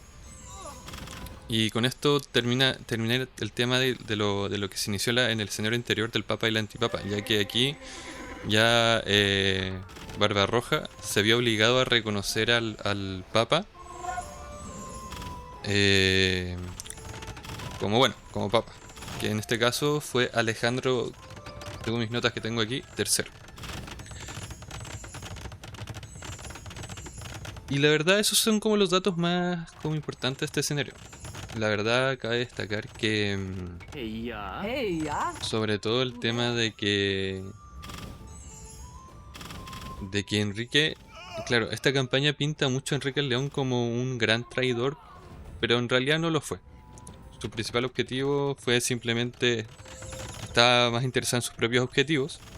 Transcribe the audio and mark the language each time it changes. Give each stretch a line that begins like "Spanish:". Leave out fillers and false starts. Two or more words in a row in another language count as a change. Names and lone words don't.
Spanish: Y con esto termina el tema de lo que se inició en el escenario anterior del Papa y el Antipapa, ya que aquí ya Barbarroja se vio obligado a reconocer al Papa como Papa, que en este caso fue Alejandro, según mis notas que tengo aquí, tercero. Y la verdad, esos son como los datos más como importantes de este escenario. La verdad, cabe destacar que Ja. Hey, ja? sobre todo el tema de que Enrique, claro, esta campaña pinta mucho a Enrique el León como un gran traidor, pero en realidad no lo fue. Su principal objetivo fue simplemente, estaba más interesado en sus propios objetivos.